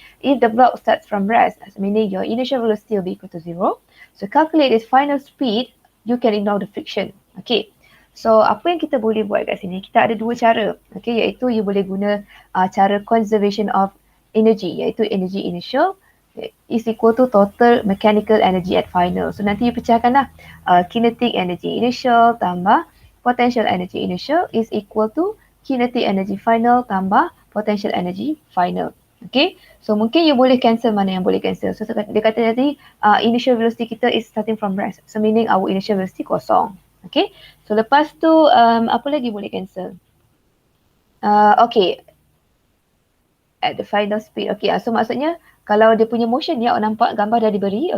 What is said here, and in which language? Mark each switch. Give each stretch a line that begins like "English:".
English: If the block starts from rest, meaning your initial velocity will be equal to 0. So calculate its final speed, you can ignore the friction. Okay.
Malay: So apa yang kita boleh buat kat sini? Kita ada dua cara.
English: Okay,
Malay: iaitu you boleh guna cara
English: conservation of energy, iaitu energy initial is equal to total mechanical energy at final.
Malay: So nanti you pecahkan lah.
English: Kinetic energy initial tambah potential energy initial is equal to kinetic energy final tambah potential energy final.
Malay: Okay, so mungkin you boleh cancel mana yang boleh cancel.
English: So
Malay: dia kata tadi
English: initial velocity kita is starting from rest. So meaning our initial velocity
Malay: kosong.
English: Okay, so
Malay: lepas tu apa lagi boleh cancel?
English: Okay, at the final speed.
Malay: Okay, so maksudnya kalau dia punya motion ni, awak nampak gambar dah diberi.